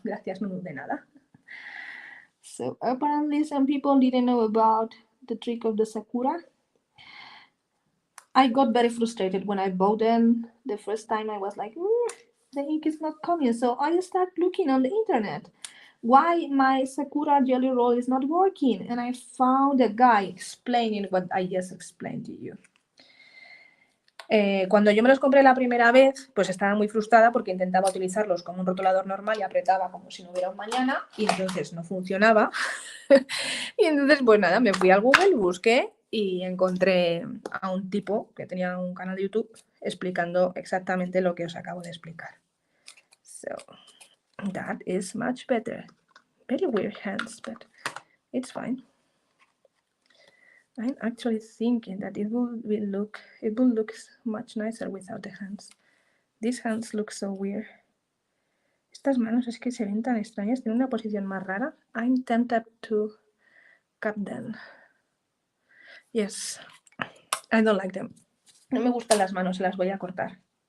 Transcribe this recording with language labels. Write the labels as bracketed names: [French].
[Spanish] Gracias, no de nada. [English] So, apparently some people didn't know about the trick of the Sakura. I got very frustrated when I bought them. The first time I was like, the ink is not coming. So I started looking on the internet. Why my Sakura jelly roll is not working, and I found a guy explaining what I just explained to you. [Spanish] Cuando yo me los compré la primera vez, pues estaba muy frustrada porque intentaba utilizarlos como un rotulador normal y apretaba como si no hubiera un mañana y entonces no funcionaba. Y entonces, pues nada, me fui al Google, busqué y encontré a un tipo que tenía un canal de YouTube explicando exactamente lo que os acabo de explicar. [English] So, that is much better. Very weird hands, but it's fine. I'm actually thinking that it will look much nicer without the hands. These hands look so weird. [Spanish] Estas manos es que se ven tan extrañas, tienen una posición más rara. [English] I'm tempted to cut them. Yes, I don't like them. [Spanish] No me gustan las manos, se las voy a cortar.